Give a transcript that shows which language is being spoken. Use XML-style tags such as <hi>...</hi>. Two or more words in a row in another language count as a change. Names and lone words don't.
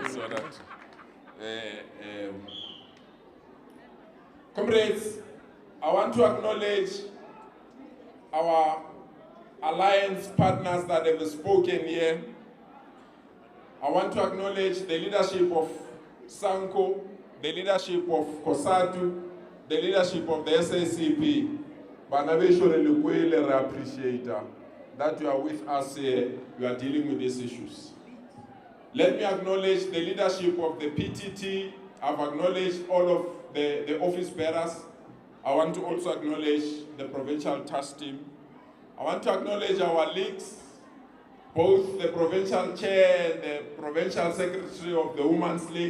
<en>So that, comrades, I want to acknowledge our alliance partners that have spoken here. I want to acknowledge the leadership of Sanko, the leadership of COSATU, the leadership of the SACP.</en> <st>Bana besho re le kwele, re</st> <en>appreciate that you are with us here, you are dealing with these issues. Let me acknowledge the leadership of the PTT. I've acknowledged all of the office bearers. I want to also acknowledge the provincial task team. I want to acknowledge our leagues, both the provincial chair and the provincial secretary of the Women's League.</en>